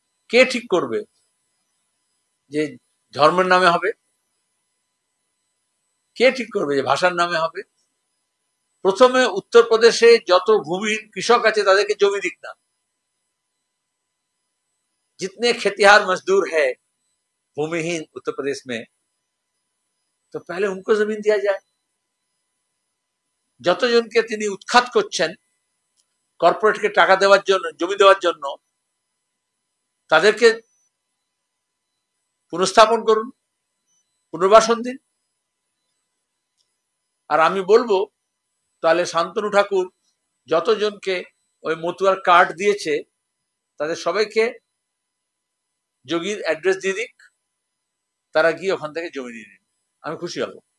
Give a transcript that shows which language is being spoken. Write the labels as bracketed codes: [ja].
[bn] কে ঠিক করবে যে ধর্মের নামে হবে? কে ঠিক করবে যে ভাষার নামে হবে? প্রথমে উত্তরপ্রদেশে যত ভূমিহীন কৃষক আছে তাদেরকে জমি দিক না। [hi] जितने खेतिहार मजदूर है भूमिहीन उत्तर प्रदेश में, तो पहले उनको जमीन दिया जाए। [bn] যতজনকে তিনি উৎখাত করছেন কর্পোরেটকে টাকা দেওয়ার জন্য, জমি দেওয়ার জন্য, তাদেরকে পুনঃস্থাপন করুন, পুনর্বাসন দিন। আর আমি বলবো তাহলে শান্তনু ঠাকুর যতজনকে ওই মতুয়ার কার্ড দিয়েছে তাদের সবাইকে যোগীর অ্যাড্রেস দিয়ে দিক, তারা গিয়ে ওখান থেকে জমি নিয়ে নিন, আমি খুশি হব।